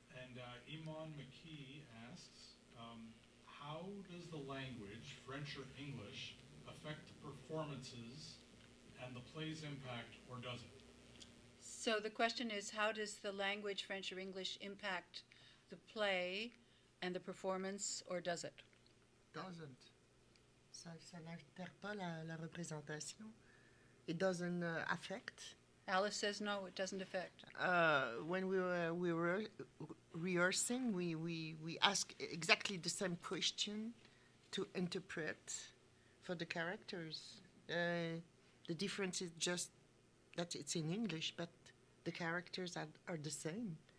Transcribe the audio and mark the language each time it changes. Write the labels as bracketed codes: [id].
[en] And Iman McKee asks, how does the language, French or English, affect the performances and the play's impact, or does it? So the question is, how does the language, French or English, impact the play and the performance, or does it? Doesn't. [fr] Ça n'altère pas la représentation. [en] It doesn't affect. Alice says no, it doesn't affect. When we were rehearsing, we asked exactly the same question to interpret for the characters. The difference is just that it's in English, but the characters are the same.